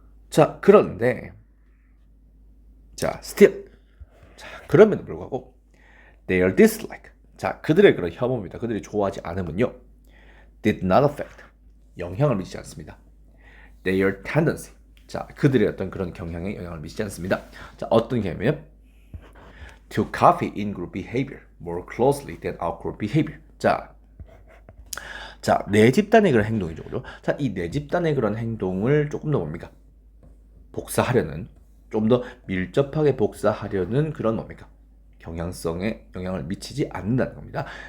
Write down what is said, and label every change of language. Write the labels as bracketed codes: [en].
[ko] 자, 그런데 자, still. 자, 그럼에도 불구하고 [en] their dislike. [ko] 자, 그들의 그런 혐오입니다. 그들이 좋아하지 않으면요, [en] did not affect. [ko] 영향을 미치지 않습니다. [en] their tendency. [ko] 자, 그들의 어떤 그런 경향에 영향을 미치지 않습니다. 자, 어떤 개념이요? [en] to copy in-group behavior more closely than out-group behavior. [ko] 자, 내 집단의 그런 행동이죠, 그죠? 자, 이 내 집단의 그런 행동을 조금 더 뭡니까? 복사하려는, 좀 더 밀접하게 복사하려는 그런 뭡니까? 경향성에 영향을 미치지 않는다는 겁니다.